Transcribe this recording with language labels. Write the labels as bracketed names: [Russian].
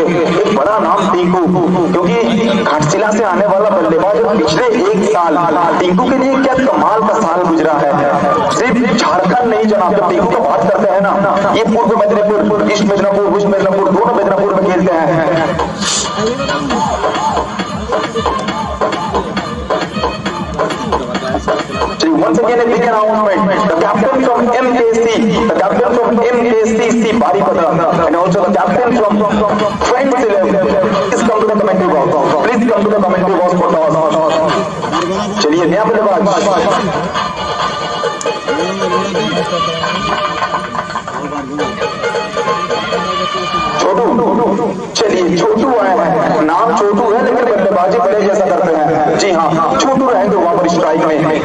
[Hindi] एक बड़ा नाम टिंकू, क्योंकि घाटशिला से आने वाला बल्लेबाज पिछले 1 साल टिंकू के लिए क्या कमाल का साल गुजरा है। सिर्फ झारखंड नहीं जनाब, जब टिंकू का बात करते हैं ना, ये पूर्व मेदिनीपुर, ईस्ट मेदिनीपुर, वेस्ट मेदिनीपुर, दोनों मेदिनीपुर में खेलते हैं। [English] Once again a big announcement, the captain from MKC Baripada, and also the captain from Friends 11 is come to the commentary box. Please come to the commentary box for toss. [Hindi] चलिए नया बल्लेबाज छोटू, चलिए छोटू आए हैं, नाम छोटू है लेकिन बल्लेबाजी बड़े जैसा करते हैं। जी हाँ, छोटू रहेंगे वहां पर स्ट्राइक में।